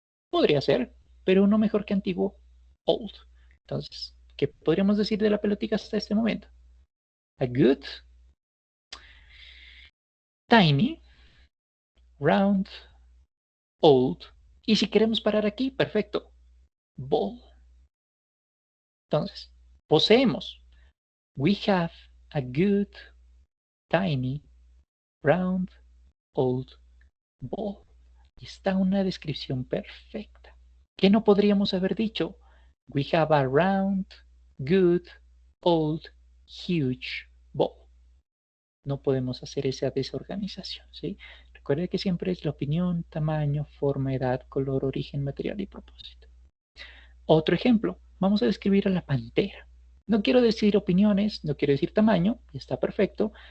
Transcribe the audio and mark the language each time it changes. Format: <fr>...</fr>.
<es>Podría ser, pero uno mejor que antiguo, old. Entonces, ¿Qué podríamos decir de la pelotica hasta este momento?</es> <en>A good, tiny, round, old.</en> <es>Y si queremos parar aquí, perfecto. Ball. Entonces, poseemos.</es> <en>We have a good, tiny, round, old ball.</en> <es>Y está una descripción perfecta. ¿Qué no podríamos haber dicho?</es> <en>We have a round, good, old, huge ball.</en> <es>No podemos hacer esa desorganización, ¿sí? Recuerde que siempre es la opinión, tamaño, forma, edad, color, origen, material y propósito. Otro ejemplo, vamos a describir a la pantera. No quiero decir opiniones, no quiero decir tamaño, está perfecto.</es>